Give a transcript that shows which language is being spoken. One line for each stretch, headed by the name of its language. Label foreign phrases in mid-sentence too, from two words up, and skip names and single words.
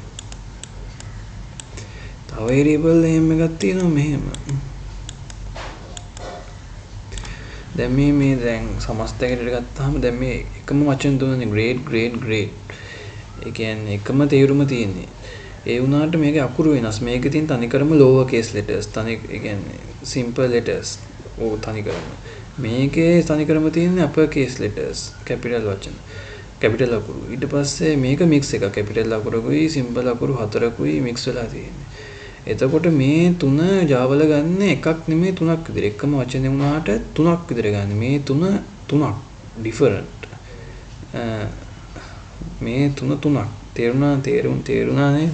Sinhala: තව variable name එකක් තියෙනවා මෙහෙම. දැන් මේ දැන් සමස්තයකට ගත්තාම දැන් මේ එකම වචන තුනනේ grade. ඒ කියන්නේ එකම තේරුම තියෙන්නේ. ඒ වුණාට මේකේ අකුරු වෙනස්. මේකේ තියෙන තනිකරම
English: lower case letters.
Sinhala: ඒ කියන්නේ
English: simple letters.
Sinhala: තනිකරම. මේකේ තනිකරම තියෙන්නේ
English: upper case letters,
Sinhala: capital වචන. කැපිටල් අකුරු. ඊට පස්සේ මේක මික්ස් එකක්. කැපිටල් අකුරකුයි සිම්පල් අකුරු හතරකුයි මික්ස් වෙලා තියෙන්නේ. එතකොට මේ තුන Java ගන්න එකක් නෙමෙයි තුනක් විතර. එකම වචනේ වුණාට තුනක් විතර ගන්න. මේ තුනක් different. මේ තුනක් තේරුණා නේද?